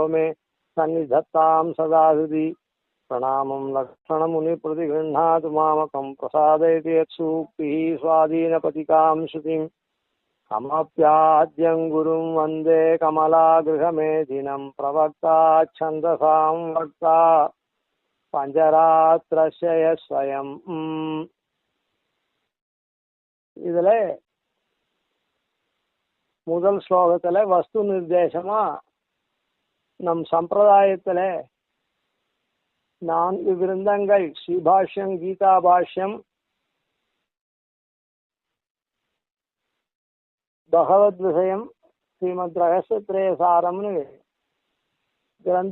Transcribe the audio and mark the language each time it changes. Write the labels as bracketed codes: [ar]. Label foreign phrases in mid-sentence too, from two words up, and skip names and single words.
[sa] मे सन्निधत्तां सदा हृदि प्रणामं लक्ष्मणमुनिप्रतिगृह्णातु मामकं प्रसादयति यत्सूक्तिः स्वाधीनपतिकां श्रुतिम् कमप्याद्यं गुरुं वन्दे कमलागृहमेधिनं प्रवक्ता छन्दसां वक्ता पञ्चरात्रस्य स्वयं [ta] இதுல முதல் ஸ்லோகத்துல வஸ்து நிர்தேசமா நம் சம்பிரதாயத்துல 4 கிரந்தங்கள் ஸ்ரீபாஷ்யம் கீதா பாஷ்யம் பகவத் விஷயம் ஸ்ரீமத் ரகசியத்ரயசாரம்னு கிரந்த